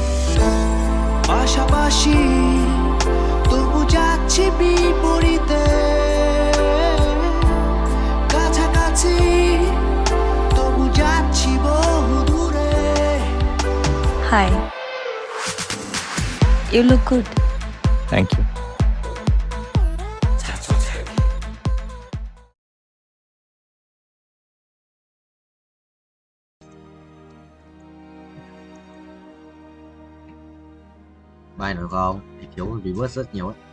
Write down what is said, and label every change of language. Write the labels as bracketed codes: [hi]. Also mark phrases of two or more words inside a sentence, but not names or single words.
[bn] পাশাপাশি তবু যাচ্ছি বিপরীতে, কাছাকাছি তবু যাচ্ছি বহু দূরে। [en] হাই, you look good. thank you. [vi] Bài nói không thì thiếu reverse rất nhiều ấy.